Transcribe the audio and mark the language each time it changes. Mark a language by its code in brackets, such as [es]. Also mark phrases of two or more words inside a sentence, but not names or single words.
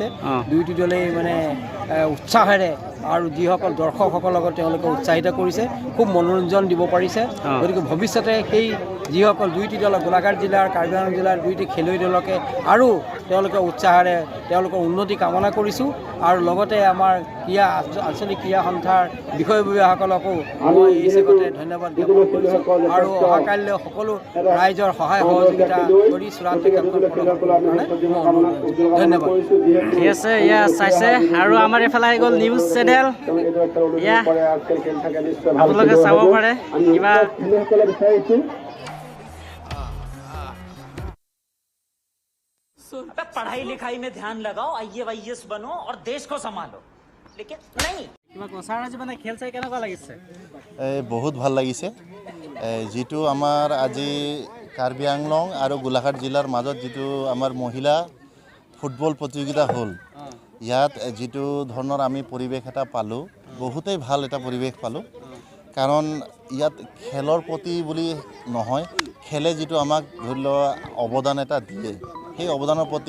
[as] দুইটি দলেই মানে উৎসাহেৰে আৰু যিসকল দৰ্শকসকলৰ লগত তেওঁলোকে উৎসাহিত কৰিছে খুব মনোৰঞ্জন দিব পাৰিছে গতিকে ভৱিষ্যতে সেই যিসকল দুইটি দল গোলাঘাট জিলাৰ কাৰ্বি আংলং জিলাৰ দুইটি খেলুৱৈ দলকে আৰু তেওঁলোকে উৎসাহেৰে তেওঁলোকৰ উন্নতি কামনা কৰিছোঁ আৰু লগতে আমাৰ আঞ্চলিক ক্ৰীড়া সন্থাৰ বিষয়ববীয়াসকলকো মই এই চেগতে ধন্যবাদ জ্ঞাপন কৰিছোঁ আৰু অহাকালিলৈ সকলো ৰাইজৰ সহায় সহযোগিতা কৰি চূড়ান্ত খেলখন প্ৰদৰ্শন কৰাৰ কাৰণে মই অনুৰোধ কৰিছোঁ ধন্যবাদ ঠিক আছে এয়া চাইছে আৰু আমাৰ এইফালে আহি গ'ল নিউজ চেনেল এয়া আপোনালোকে চাব পাৰে কিবা [hi] पढ़ाई लिखाई में ध्यान लगाओ IAS बनो और देश को संभालो लेकिन नहीं [as] কিবা ছাৰ আজি মানে খেল চাই কেনেকুৱা লাগিছে বহুত ভাল লাগিছে যিটো আমাৰ আজি কাৰ্বি আংলং আৰু গোলাঘাট জিলাৰ মাজত যিটো আমাৰ মহিলা ফুটবল প্ৰতিযোগিতা হ'ল ইয়াত যিটো ধৰণৰ আমি পৰিৱেশ এটা পালোঁ বহুতেই ভাল এটা পৰিৱেশ পালোঁ কাৰণ ইয়াত খেলৰ প্ৰতি বুলি নহয় খেলে যিটো আমাক ধৰি লোৱা অৱদান এটা দিয়ে সেই অৱদানৰ প্ৰতি